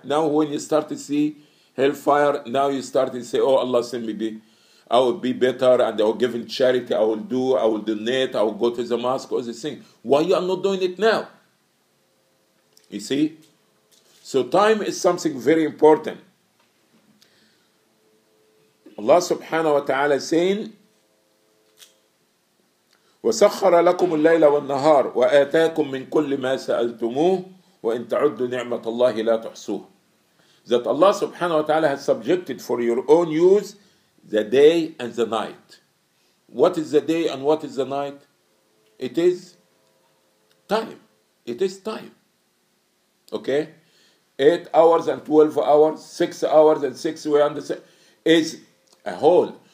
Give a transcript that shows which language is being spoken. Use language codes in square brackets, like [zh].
[en] Now when you start to see hellfire, now you start to say, oh Allah, send me be. I will be better, and I will give in charity, I will donate, I will go to the mosque, all this thing. Why you are not doing it now? You see? So time is something very important. Allah subhanahu wa ta'ala is saying, [ar] وَسَخَّرَ لَكُمُ اللَّيْلَ وَالنَّهَارَ وَآتَاكُم مِّن كُلِّ مَا سَأَلْتُمُوهُ وَإِن تَعُدُّوا نِعْمَةَ اللَّهِ لَا تُحْصُوهَا. [en] That Allah subhanahu wa ta'ala has subjected for your own use the day and the night. What is the day and what is the night? It is time. It is time. Okay? 8 hours and 12 hours, 6 hours and 6, we understand, is a whole.